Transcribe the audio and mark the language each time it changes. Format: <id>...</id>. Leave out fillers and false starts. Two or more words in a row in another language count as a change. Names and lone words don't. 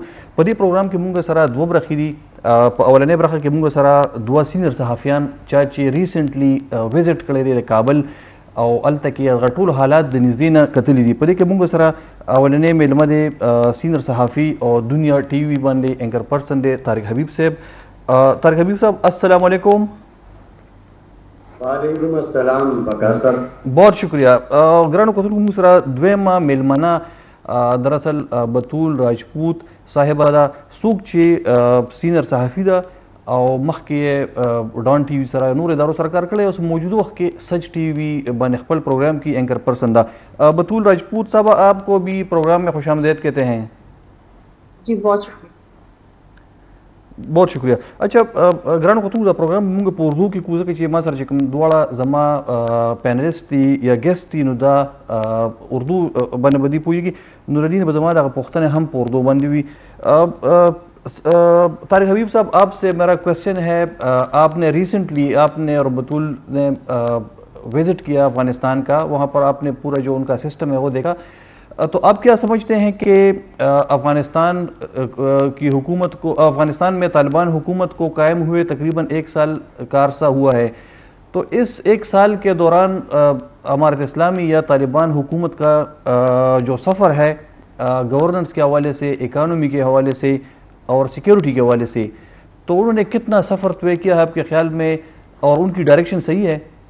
<ps>په دې پروګرام کې مونږ سره دوه برخې دي. په اولنې برخه کې مونږ سره دوه سینیئر صحافیان چې</ps> <en>recently visit</en> <ps>کړی دی کابل او الته کې هغه ټول حالات د نږدې نه کتلي دي. په دې کې مونږ سره اولنې میلمه دی سینیئر صحافي او دنیا ټي وي باندې</ps> <en>anchor person</en> <ps>دی طارق حبیب صاحب.</ps> <ar>طارق حبیب صاحب السلام علیکم. وعلیکم السلام بکا سر.</ar> <ur>بہت شکریہ.</ur> <ps>ګرانو کوتونکو موږ سره دویمه میلمنه دراصل بتول راجپوت صاحبه ده څوک چې سینیئر صحافي ده او مخکې ډان ټي وي سره نور ادارو سره کار کړی اوس موجوده وخت کې سچ ٹی وی باندې خپل پروگرام کی</ps> <en>anchor person</en> <ps>ده.</ps> <ur>بتول راجپوت صاحب آپ کو بھی پروگرام میں خوش آمدید کہتے ہیں. جی بہت شکریہ. بہت شکریہ.</ur> <ps>اچھا ګرانو کوتونکو دا پروګرام موږ په اردو کې کوو ځکه چې ما سره چې کوم دواړه زما پینلیست دي یا ګیسټ دي نو دا اردو باندې به دوی پوهېږي نو د دې نه به زما دغه پوښتنې هم په اردو باندې وي.</ps> <ur>طارق حبیب صاحب آپ سے میرا کویشچن ہے, آپ نے ریسنٹلی آپ نے اور بتول نے وزٹ کیا افغانستان کا, وہاں پر آپ نے پورا جو ان کا سسٹم ہے وہ دیکھا, تو آپ کیا سمجھتے ہیں کہ افغانستان کی حکومت کو افغانستان میں طالبان حکومت کو قائم ہوئے تقریباً 1 سال کا عرصہ ہوا ہے, تو اس 1 سال کے دوران امارت اسلامی یا طالبان حکومت کا جو سفر ہے گورننس کے حوالے سے, اکانومی کے حوالے سے اور سیکیورٹی کے حوالے سے, تو انہوں نے کتنا سفر طے کیا ہے آپ کے خیال میں, اور ان کی ڈائریکشن صحیح ہے؟</ur>